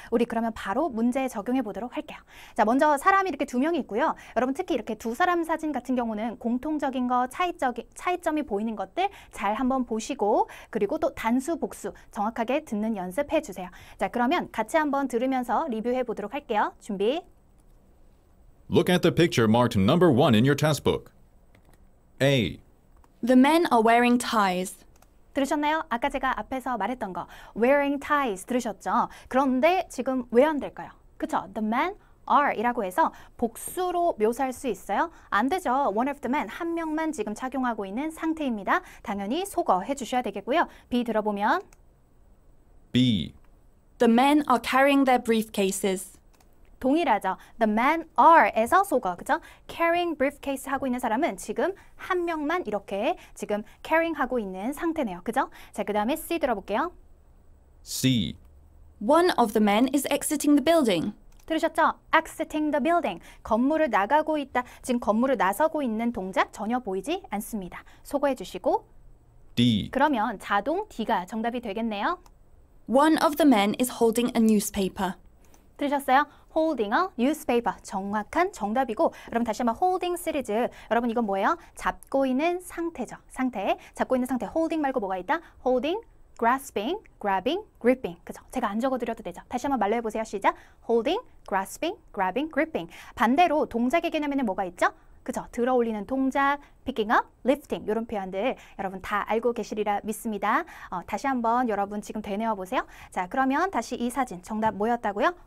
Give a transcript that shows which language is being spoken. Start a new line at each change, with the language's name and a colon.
Korean: 우리 그러면 바로 문제에 적용해 보도록 할게요. 자, 먼저 사람이 이렇게 두 명이 있고요. 여러분 특히 이렇게 두 사람 사진 같은 경우는 공통적인 거, 차이점이 보이는 것들 잘 한번 보시고 그리고 또 단수, 복수 정확하게 듣는 연습해 주세요. 자, 그러면 같이 한번 들으면서 리뷰해 보도록 할게요. 준비.
English: Look at the picture marked number 1 in your test book. A. The men are wearing ties.
Korean: 들으셨나요? 아까 제가 앞에서 말했던 거
English: wearing ties
Korean: 들으셨죠? 그런데 지금 왜 안 될까요? 그쵸?
English: The men are
Korean: 이라고 해서 복수로 묘사할 수 있어요? 안 되죠.
English: One of the men,
Korean: 한 명만 지금 착용하고 있는 상태입니다. 당연히 속어 해주셔야 되겠고요. B 들어보면
English: B. The men are carrying their briefcases.
Korean: 동일하죠.
English: The men are
Korean: 에서 속어, 그죠?
English: Carrying briefcase
Korean: 하고 있는 사람은 지금 한 명만 이렇게 지금 carrying 하고 있는 상태네요. 그죠? 자, 그 다음에 C 들어볼게요.
English: C. One of the men is exiting the building.
Korean: 들으셨죠?
English: Exiting the building.
Korean: 건물을 나가고 있다. 지금 건물을 나서고 있는 동작 전혀 보이지 않습니다. 속어해 주시고
English: D.
Korean: 그러면 자동 D가 정답이 되겠네요.
English: One of the men is holding a newspaper.
Korean: 들으셨어요?
English: holding a newspaper.
Korean: 정확한 정답이고 여러분 다시 한번 holding 시리즈. 여러분 이건 뭐예요? 잡고 있는 상태죠. 상태. 잡고 있는 상태. holding 말고 뭐가 있다?
English: holding, grasping, grabbing, gripping.
Korean: 그죠? 제가 안 적어드려도 되죠. 다시 한번 말로 해보세요. 시작.
English: holding, grasping, grabbing, gripping.
Korean: 반대로 동작의 개념에는 뭐가 있죠? 그죠? 들어 올리는 동작,
English: picking up, lifting
Korean: 이런 표현들 여러분 다 알고 계시리라 믿습니다. 다시 한번 여러분 지금 되뇌어 보세요. 자, 그러면 다시 이 사진 정답 뭐였다고요?